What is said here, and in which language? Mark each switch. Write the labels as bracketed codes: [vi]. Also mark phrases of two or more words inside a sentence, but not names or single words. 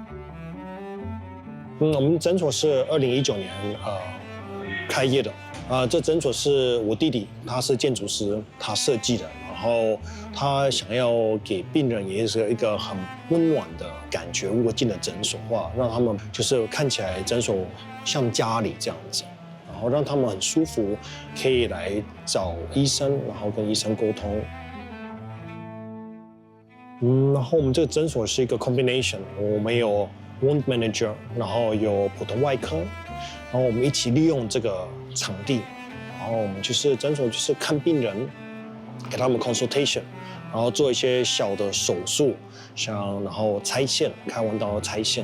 [zh] 我們診所是2019年開業的，這診所是我弟弟，他是建築師，他設計的，然後他想要給病人也是一個很溫暖的感覺。如果進了診所的話，讓他們就是看起來診所像家裡這樣子。然後讓他們很舒服，可以來找醫生，然後跟醫生溝通。然後我們這個診所是一個 combination， 我們有 [en] wound manager， [zh] 然後有普通外科，然後我們一起利用這個場地，然後我們就是診所就是看病人，給他們 consultation， 然後做一些小的手術，然後拆線，開完刀拆線。